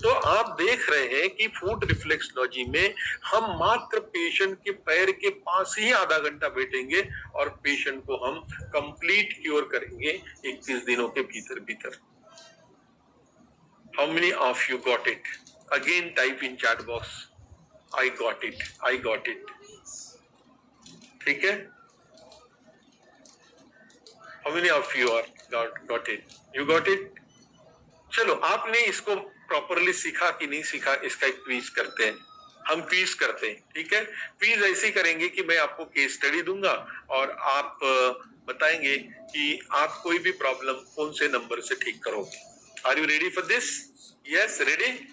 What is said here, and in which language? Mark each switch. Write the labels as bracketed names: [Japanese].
[Hindi] तो आप देख रहे हैं कि फुट रिफ्लेक्सोलॉजी में हम मात्र पेशेंट के पैर के पास ही आधा घंटा बैठेंगे और पेशेंट को हम कंप्लीट क्योर करेंगे 21 दिनों के भीतर। [English] How many of you got it? Again type in chat box, I got it. [Hindi] ठीक है, [English] how many of you are got it, you got it. [Hindi] चलो, आपने इसको प्रॉपरली सीखा कि नहीं सीखा, इसका एक क्विज करते हैं। हम क्विज करते हैं, ठीक है। क्विज ऐसे करेंगे कि मैं आपको केस स्टडी दूंगा और आप बताएंगे कि आप कोई भी प्रॉब्लम कौन से नंबर से ठीक करोगे। [English] Are you ready for this? Yes, ready.